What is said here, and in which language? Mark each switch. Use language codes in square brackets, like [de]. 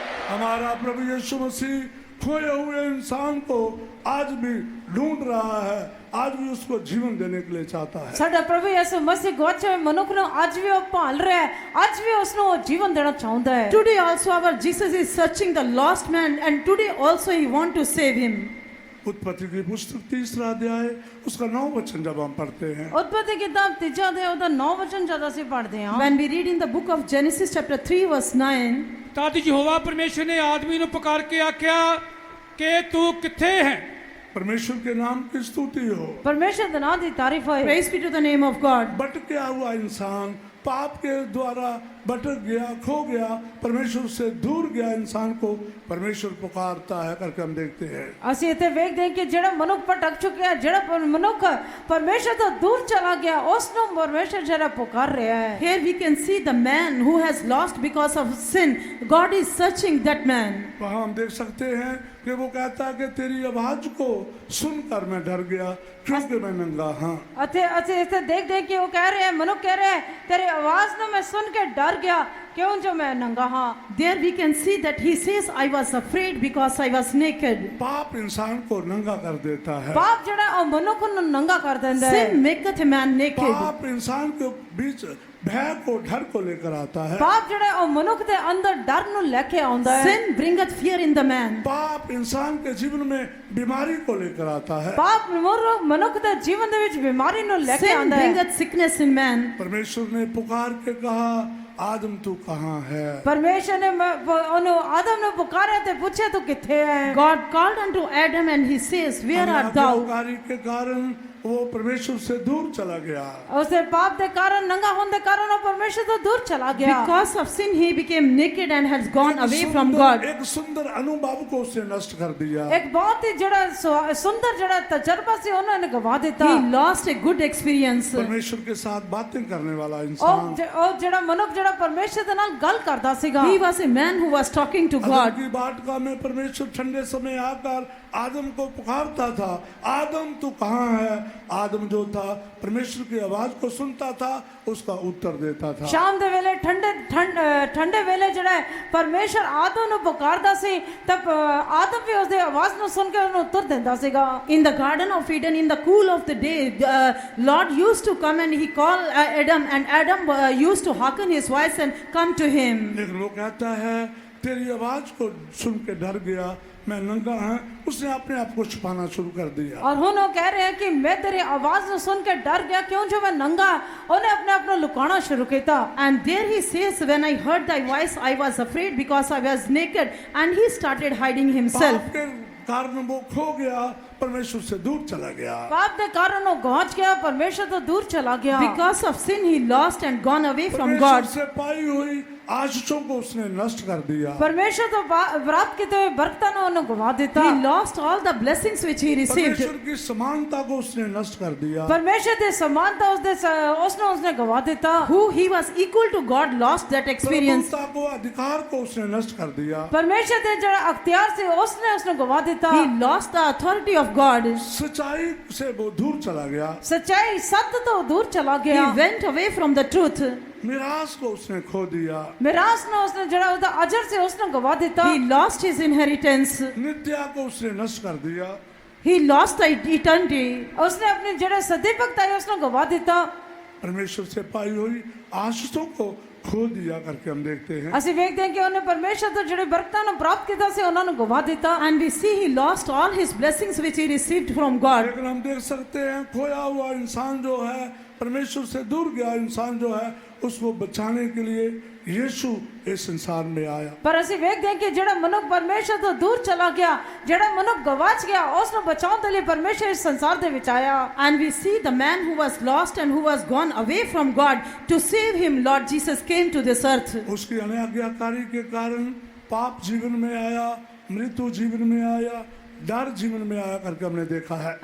[hi] हमारा प्रभु यीशु मसीह खोए हुए इंसान को आज भी ढूंढ रहा है, आज भी उसको जीवन देने के लिए चाहता है। [pa] ਸਾਡਾ ਪ੍ਰਭੂ ਯਿਸੂ ਮਸੀਹ ਗਵਾਚੇ ਹੋਏ ਮਨੁੱਖ ਨੂੰ ਅੱਜ ਵੀ ਉਹ ਭਾਲ ਰਿਹਾ ਹੈ, ਅੱਜ ਵੀ ਉਸ ਨੂੰ ਉਹ ਜੀਵਨ ਦੇਣਾ ਚਾਹੁੰਦਾ ਹੈ। [en] Today also our Jesus is searching the lost man, and today also he want to save him. [hi] उत्पत्ति की पुस्तक 3 अध्याय उसका 9 वचन जब हम पढ़ते हैं, [pa] ਉਤਪਤੀ ਕਿਤਾਬ 3 ਅਧਿਆਇ ਉਹਦਾ 9 ਵਚਨ ਜਦ ਅਸੀਂ ਪੜ੍ਹਦੇ ਹਾਂ, [en] When we read in the book of Genesis chapter 3 verse 9, [pa] ਤਦ ਯਹੋਵਾ ਪਰਮੇਸ਼ਰ ਨੇ ਆਦਮੀ ਨੂੰ ਪੁਕਾਰ ਕੇ ਆਖਿਆ ਕਿ ਤੂੰ ਕਿੱਥੇ ਹੈ। [hi] परमेश्वर के नाम की स्तुति हो। [pa] ਪਰਮੇਸ਼ਰ ਦੇ ਨਾਂ ਦੀ ਤਾਰੀਫ ਹੋਏ। [en] praise be to the name of God. [hi] भटका हुआ इंसान, पाप के द्वारा भटक गया, खो गया, परमेश्वर से दूर गया इंसान को परमेश्वर पुकारता है करके हम देखते हैं। [pa] ਅਸੀਂ ਇੱਥੇ ਵੇਖਦੇ ਹਾਂ ਕਿ ਜਿਹੜਾ ਮਨੁੱਖ ਭਟਕ ਚੁੱਕਿਆ, ਜਿਹੜਾ ਮਨੁੱਖ ਪਰਮੇਸ਼ਰ ਤੋਂ ਦੂਰ ਚਲਾ ਗਿਆ, ਉਸ ਨੂੰ ਪਰਮੇਸ਼ਰ ਜਿਹੜਾ ਪੁਕਾਰ ਰਿਹਾ ਹੈ। [en] Here we can see the man who has lost because of sin. God is searching that man. [hi] वहाँ हम देख सकते हैं कि वो कहता है कि तेरी आवाज को सुनकर मैं डर गया क्योंकि मैं नंगा हाँ। [pa] ਅਤੇ ਅਸੀਂ ਇੱਥੇ ਦੇਖਦੇ ਹਾਂ ਕਿ ਉਹ ਕਹਿ ਰਿਹਾ ਹੈ, ਮਨੁੱਖ ਕਹਿ ਰਿਹਾ ਹੈ, ਤੇਰੀ ਆਵਾਜ਼ ਨੂੰ ਮੈਂ ਸੁਣ ਕੇ ਡਰ ਗਿਆ ਕਿਉਂ ਜੋ ਮੈਂ ਨੰਗਾ ਹਾਂ। [en] There we can see that he says, I was afraid because I was naked. [hi] पाप इंसान को नंगा कर देता है। [pa] ਪਾਪ ਜਿਹੜਾ ਉਹ ਮਨੁੱਖ ਨੂੰ ਨੰਗਾ ਕਰ ਦਿੰਦਾ ਹੈ। [en] Sin maketh a man naked. [hi] पाप इंसान के बीच भय को, डर को लेकर आता है। [pa] ਪਾਪ ਜਿਹੜਾ ਉਹ ਮਨੁੱਖ ਦੇ ਅੰਦਰ ਡਰ ਨੂੰ ਲੈ ਕੇ ਆਉਂਦਾ ਹੈ। [en] Sin bringeth fear in the man. [hi] पाप इंसान के जीवन में बीमारी को लेकर आता है। [pa] ਪਾਪ ਮਨੁੱਖ ਦੇ ਜੀਵਨ ਦੇ ਵਿੱਚ ਬਿਮਾਰੀ ਨੂੰ ਲੈ ਕੇ [en] Sin [pa] ਆਉਂਦਾ ਹੈ। [en] bringeth sickness in man. [hi] परमेश्वर ने पुकार के कहा, आदम तू कहाँ है? [pa] ਪਰਮੇਸ਼ਰ ਨੇ ਉਹਨੂੰ ਆਦਮ ਨੂੰ ਪੁਕਾਰਿਆ ਤੇ ਪੁੱਛਿਆ ਤੂੰ ਕਿੱਥੇ ਹੈ। [en] God called unto Adam and he says, where art thou? [hi] आज्ञाकारी के कारण वो परमेश्वर से दूर चला गया। [pa] ਉਸਦੇ ਪਾਪ ਦੇ ਕਾਰਨ, ਨੰਗਾ ਹੋਣ ਦੇ ਕਾਰਨ ਉਹ ਪਰਮੇਸ਼ਰ ਤੋਂ ਦੂਰ ਚਲਾ ਗਿਆ। [en] Because of sin he became naked and has gone away from God. [hi] एक सुंदर अनुभव को उसने नष्ट कर दिया। [pa] ਇੱਕ ਬਹੁਤ ਹੀ ਜਿਹੜਾ ਸੁੰਦਰ ਜਿਹੜਾ ਤਜਰਬਾ ਸੀ ਉਹਨਾਂ ਨੇ ਗਵਾ ਦਿੱਤਾ। [en] He lost a good experience. [hi] परमेश्वर के साथ बातें करने वाला [pa] ਉਹ [hi] इंसान, [pa] ਉਹ ਜਿਹੜਾ ਮਨੁੱਖ ਜਿਹੜਾ ਪਰਮੇਸ਼ਰ ਦੇ ਨਾਲ ਗੱਲ ਕਰਦਾ ਸੀਗਾ। [en] He was a man who was talking to [hi] Adam [en] God. [hi] की बाटका में परमेश्वर ठंडे समय आकर आदम को पुकारता था, आदम तू कहाँ है? आदम जो था परमेश्वर की आवाज को सुनता था, उसका उत्तर देता था। [pa] ਸ਼ਾਮ ਦੇ ਵੇਲੇ ਠੰਡੇ ਵੇਲੇ ਜਿਹੜਾ ਹੈ ਪਰਮੇਸ਼ਰ ਆਦਮ ਨੂੰ ਪੁਕਾਰਦਾ ਸੀ ਤਾਂ ਆਦਮ ਵੀ ਉਸਦੀ ਆਵਾਜ਼ ਨੂੰ ਸੁਣ ਕੇ ਉਹਨੂੰ ਉੱਤਰ ਦਿੰਦਾ ਸੀਗਾ। [en] In the Garden of Eden, in the cool of the day, Lord used to come and he called Adam, and Adam used to hearken his voice and come to him. [hi] लेकिन वो कहता है तेरी आवाज को सुन के डर गया, मैं नंगा है, उसने अपने आप को छुपाना शुरू कर दिया। [pa] और ਹੁਣ ਉਹ ਕਹਿ ਰਿਹਾ ਕਿ ਮੈਂ ਤੇਰੀ ਆਵਾਜ਼ ਨੂੰ ਸੁਣ ਕੇ ਡਰ ਗਿਆ ਕਿਉਂ ਜੋ ਮੈਂ ਨੰਗਾ, ਉਹਨੇ ਆਪਣੇ ਆਪ ਨੂੰ ਲੁਕਾਉਣਾ ਸ਼ੁਰੂ ਕੀਤਾ। [en] And there he says, when I heard thy voice, I was afraid because I was naked, and he started hiding himself. [hi] पाप के कारण वो खो गया, परमेश्वर से दूर चला गया। [pa] ਪਾਪ ਦੇ ਕਾਰਨ ਉਹ ਗਵਾਚ ਗਿਆ, ਪਰਮੇਸ਼ਰ ਤੋਂ ਦੂਰ ਚਲਾ ਗਿਆ। [en] Because of sin he lost and gone away from [hi] परमेश्वर [en] God. [hi] से पाई हुई आशीषों को उसने नष्ट कर दिया। [pa] ਪਰਮੇਸ਼ਰ ਤੋਂ ਪ੍ਰਾਪਤ ਕੀਤੇ ਹੋਏ ਬਰਕਤਾਂ ਨੂੰ ਉਹਨੂੰ ਗਵਾ ਦਿੱਤਾ। [en] He lost all the blessings which he received. [hi] परमेश्वर की समानता को उसने नष्ट कर दिया। [pa] ਪਰਮੇਸ਼ਰ ਦੀ ਸਮਾਨਤਾ ਉਸਨੇ ਗਵਾ ਦਿੱਤਾ। [en] Who he was equal to God lost that experience. [hi] प्रभुता को, अधिकार को उसने नष्ट कर दिया। [pa] ਪਰਮੇਸ਼ਰ ਦੇ ਜਿਹੜਾ ਅਖਤਿਆਰ ਸੀ ਉਸਨੂੰ ਗਵਾ ਦਿੱਤਾ। [en] He lost the authority of God. [hi] सच्चाई से वो दूर चला गया। [pa] ਸੱਚਾਈ ਸੱਤ ਤੋਂ ਦੂਰ ਚਲਾ [en] He [pa] ਗਿਆ। [en] went away from the truth. [hi] मिरास को उसने खो दिया। [pa] ਮਿਰਾਸ ਨੂੰ ਉਸਨੇ ਜਿਹੜਾ ਉਹਦਾ ਅਜਰ ਸੀ ਉਸਨੂੰ ਗਵਾ ਦਿੱਤਾ। [en] He lost his inheritance. [hi] नित्या को उसने नष्ट कर दिया। [en] He lost the eternity. [pa] ਉਸਨੇ ਆਪਣੀ ਜਿਹੜੇ ਸਦੀ ਭਗਤ ਆਈ ਉਸਨੂੰ ਗਵਾ ਦਿੱਤਾ। [hi] परमेश्वर से पाई हुई आशीषों को खो दिया करके हम देखते हैं। [pa] ਅਸੀਂ ਵੇਖਦੇ ਹਾਂ ਕਿ ਉਹਨੇ ਪਰਮੇਸ਼ਰ ਤੋਂ ਜਿਹੜੇ ਬਰਕਤਾਂ ਨੂੰ ਪ੍ਰਾਪਤ ਕੀਤਾ ਸੀ ਉਹਨਾਂ ਨੂੰ ਗਵਾ ਦਿੱਤਾ। [en] And we see he lost all his blessings which he received from God. [hi] लेकिन हम देख सकते हैं खोया हुआ इंसान जो है, परमेश्वर से दूर गया इंसान जो है, उसको बचाने के लिए यीशु इस संसार में आया। [pa] ਪਰ ਅਸੀਂ ਵੇਖਦੇ ਹਾਂ ਕਿ ਜਿਹੜਾ ਮਨੁੱਖ ਪਰਮੇਸ਼ਰ ਤੋਂ ਦੂਰ ਚਲਾ ਗਿਆ, ਜਿਹੜਾ ਮਨੁੱਖ ਗਵਾਚ ਗਿਆ, ਉਸ ਨੂੰ ਬਚਾਉਣ ਦੇ ਲਈ ਪਰਮੇਸ਼ਰ ਇਸ ਸੰਸਾਰ ਦੇ ਵਿੱਚ ਆਇਆ। [en] And we see the man who was lost and who was gone away from God, to save him, Lord Jesus came to this earth. [hi] उसकी अनाज्ञाकारी के कारण पाप जीवन में आया, मृत्यु जीवन में आया, डर जीवन में आया करके हमने देखा है।